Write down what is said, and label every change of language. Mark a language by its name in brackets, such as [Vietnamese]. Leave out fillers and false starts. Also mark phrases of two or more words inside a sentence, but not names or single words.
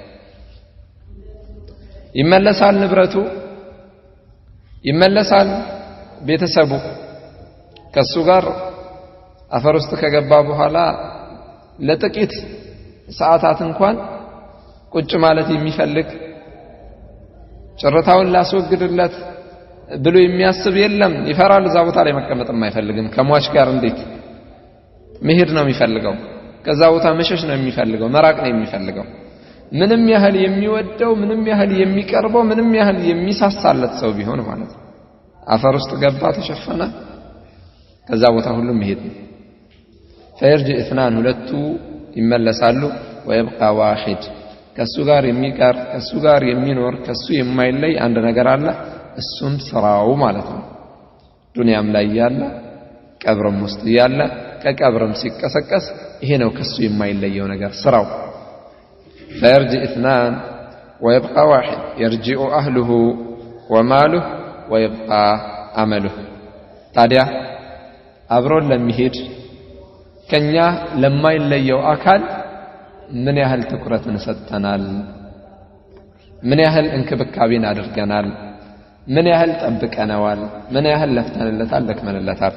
[Amharic] ይመለሳል ንብረቱ፣ ይመለሳል ቤተሰቡ። ከሱ ጋር አፈር ውስጥ ከገባ በኋላ ለጥቂት ሰዓታት እንኳን ቁጭ ማለት የሚፈልግ ጭርታውን ላስወግድለት ብሎ የሚያስብ የለም። ይፈራል። እዛ ቦታ ላይ መቀመጥም አይፈልግም። ከሟች ጋር እንዴት መሄድ ነው የሚፈልገው? ከዛ ቦታ መሸሽ ነው የሚፈልገው፣ መራቅ ነው የሚፈልገው። ምንም ያህል የሚወደው፣ ምንም ያህል የሚቀርበው፣ ምንም ያህል የሚሳሳለት ሰው ቢሆን ማለት ነው። አፈር ውስጥ ገባ፣ ተሸፈነ፣ ከዛ ቦታ ሁሉ መሄድ ነው። [Arabic] فيرجع اثنان [Amharic] ሁለቱ ይመለሳሉ። [Arabic] ويبقى واحد [Amharic] ከሱ ጋር የሚቀር፣ ከሱ ጋር የሚኖር፣ ከሱ የማይለይ አንድ ነገር አለ። እሱም ስራው ማለት ነው። ዱንያም ላይ ያለ ቀብርም ውስጥ ያለ ከቀብርም ሲቀሰቀስ ይሄ ነው ከሱ የማይለየው ነገር ስራው። [Arabic] فيرجع اثنان ويبقى واحد يرجع أهله وماله ويبقى عمله። [Amharic] ታዲያ አብሮን ለሚሄድ ከኛ ለማይለየው አካል ምን ያህል ትኩረትን ሰጥተናል? ምን ያህል እንክብካቤን አድርገናል? ምን ያህል ጠብቀነዋል? ምን ያህል ለፍተንለታል፣ ደክመንለታል?